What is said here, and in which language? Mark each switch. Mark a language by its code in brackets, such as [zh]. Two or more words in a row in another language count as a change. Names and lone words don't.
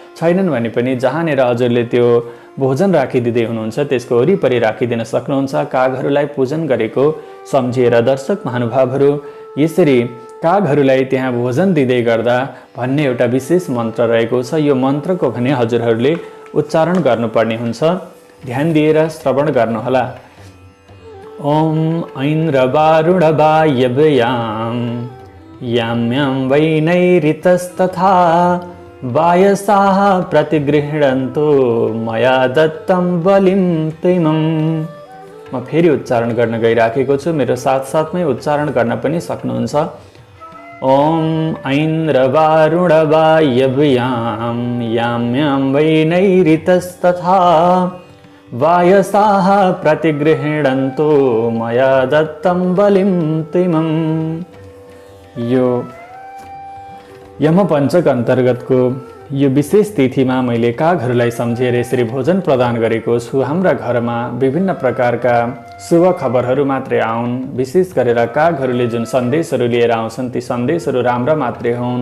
[ne] छैनन् भने पनि जहाँनेर हजुरले त्यो भोजन राखिदिँदै हुनुहुन्छ त्यसको वरिपरि राखिदिन सक्नुहुन्छ। कागहरूलाई पूजन गरेको सम्झिएर दर्शक महानुभावहरू यसरी कागहरूलाई त्यहाँ भोजन दिँदै गर्दा भन्ने एउटा विशेष मन्त्र रहेको छ। यो मन्त्रको भने हजुरहरूले उच्चारण गर्नुपर्ने हुन्छ। ध्यान दिएर श्रवण गर्नुहोला। [sa] ओम ऐन्द्रवारुणवायव्यां याम्यां वै नैऋतस्तथा वायसाः प्रतिगृह्णन्तु मया दत्तं बलिं तिमम्। [ne] म फेरि उच्चारण गर्न गइराखेको छु, मेरो साथसाथमै उच्चारण गर्न पनि सक्नुहुन्छ। [sa] ओम ऐन्द्रवारुणवायव्यां याम्यां वै नैऋतस्तथा वायसाः प्रतिगृह्णन्तु मया दत्तं बलिं तिमम्। [ne] यो यमपञ्चक अन्तर्गतको यो विशेष तिथिमा मैले कागहरूलाई सम्झेर यसरी भोजन प्रदान गरेको छु। हाम्रा घरमा विभिन्न प्रकारका शुभ खबरहरू मात्रै आउन्, विशेष गरेर कागहरूले जुन सन्देशहरू लिएर आउँछन् ती सन्देशहरू राम्रा मात्रै हुन्।